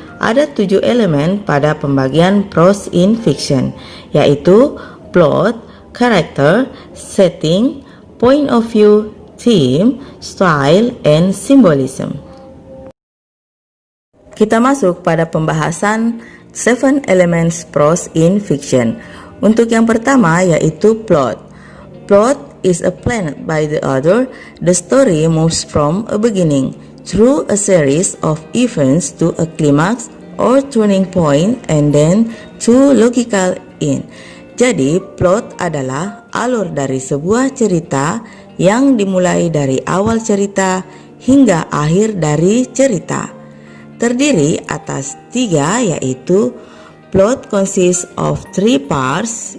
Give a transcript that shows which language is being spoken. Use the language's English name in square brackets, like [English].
[Indonesian] Ada 7 elemen pada pembagian prose in fiction yaitu plot, character, setting, point of view, theme, style, and symbolism. Kita masuk pada pembahasan 7 elements prose in fiction. Untuk yang pertama yaitu plot. [English] Plot is a planned by the author. The story moves from a beginning through a series of events to a climax or turning point and then to logical end. [Indonesian] Jadi, plot adalah alur dari sebuah cerita yang dimulai dari awal cerita hingga akhir dari cerita. Terdiri atas 3 yaitu [English] plot consists of 3 parts.